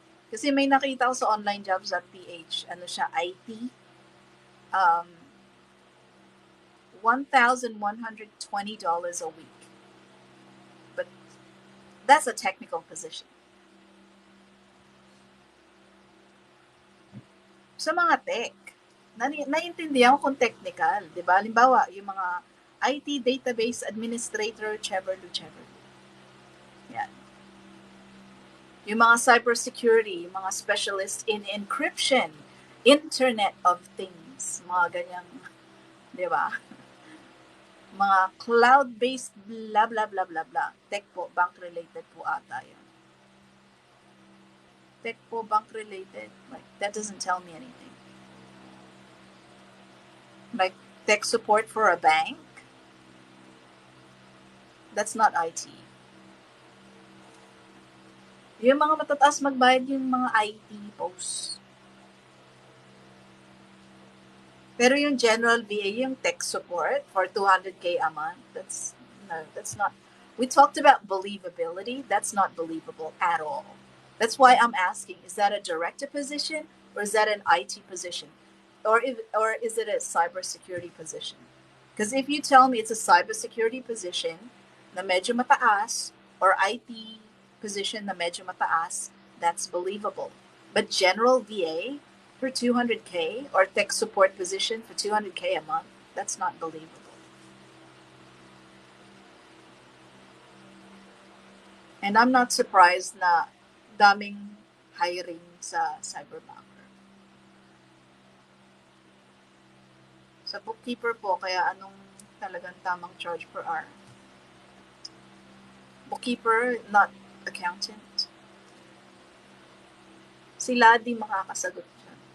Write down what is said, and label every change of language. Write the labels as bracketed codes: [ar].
[tl] Kasi may nakita ko sa onlinejobs.ph, ano siya, IT, $1,120 a week. [en] But that's a technical position. [tl] Sa mga tech, naiintindihan ko kung technical, di ba? Halimbawa, yung mga IT database administrator, whichever. Yan. Yung mga cybersecurity, yung mga specialist in encryption, Internet of Things, mga ganyang, di ba? Mga cloud-based blah, blah, blah, blah, blah. Tech po, bank-related po ata yun. Tech po, bank-related. [en] Like, that doesn't tell me anything. Like, tech support for a bank? That's not IT. [tl] Yung mga matataas magbayad yung mga IT posts. Pero yung general VA, yung [en] tech support for 200K a month, that's not. We talked about believability. That's not believable at all. That's why I'm asking, is that a director position or is that an IT position? Or is it a cybersecurity position? Because if you tell me it's a cybersecurity position [tl] na medyo mataas [en] or IT position na medyo mataas, that's believable. But general VA for 200K or tech support position for 200K a month, that's not believable. And I'm not surprised [tl] na daming hiring sa [en] cyberbanker. [tl] Sa bookkeeper po, kaya anong talagang tamang charge per hour? [en] Bookkeeper, not accountant. [tl] Si Ladi makakasagot siya.